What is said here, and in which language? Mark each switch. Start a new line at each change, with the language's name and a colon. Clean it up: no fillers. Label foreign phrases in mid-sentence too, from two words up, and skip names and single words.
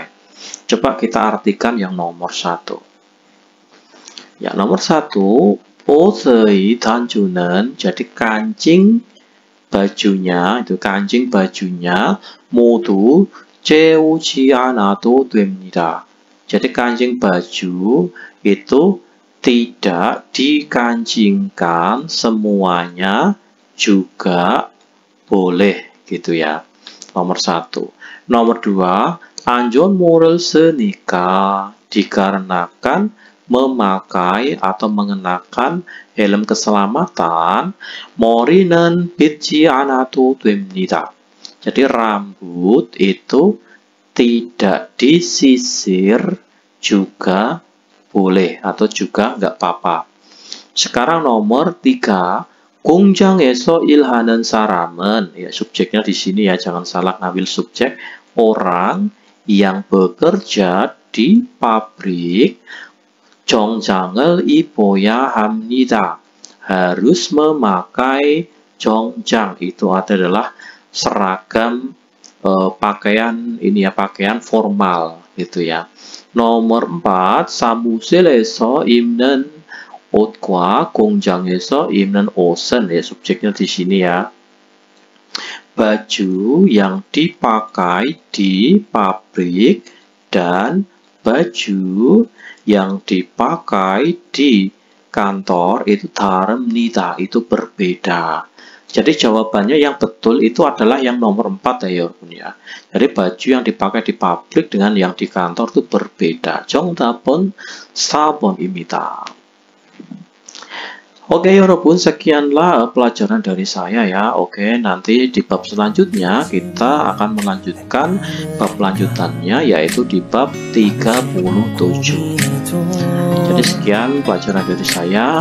Indonesian: Coba kita artikan yang nomor 1. Ya, nomor 1,
Korean: 옷의 단추는,
Indonesian: jadi kancing bajunya, itu kancing bajunya
Korean: 모두 재우지 않아도 됩니다.
Indonesian: Jadi kancing baju itu tidak dikancingkan semuanya juga boleh gitu ya. Nomor 1. Nomor 2,
Korean: 안전모를 쓰니까,
Indonesian: dikarenakan memakai atau mengenakan helm keselamatan,
Korean: 머리는 빗지 않아도 됩니다.
Indonesian: Jadi rambut itu tidak disisir juga boleh atau juga nggak apa-apa. Sekarang nomor 3,
Korean: 공장에서 일하는 사람은,
Indonesian: ya subjeknya di sini ya, jangan salah ngambil subjek, orang yang bekerja di pabrik,
Korean: 정장을 입어야 합니다.
Indonesian: Harus memakai 정장, itu adalah seragam pakaian ini ya, pakaian formal gitu ya. Nomor 4,
Korean: 사무실에서 입는 옷과 공장에서 입는 옷은,
Indonesian: ya subjeknya di sini ya. Baju yang dipakai di pabrik dan baju yang dipakai di kantor itu 다릅니다, itu berbeda. Jadi jawabannya yang betul itu adalah yang nomor 4 ya 여러분 ya. Jadi baju yang dipakai di pabrik dengan yang di kantor itu berbeda.
Korean: 정답은 4번입니다.
Indonesian: Oke 여러분, sekianlah pelajaran dari saya ya. Oke, nanti di bab selanjutnya kita akan melanjutkan bab lanjutannya, yaitu di bab 37. Jadi sekian pelajaran dari saya.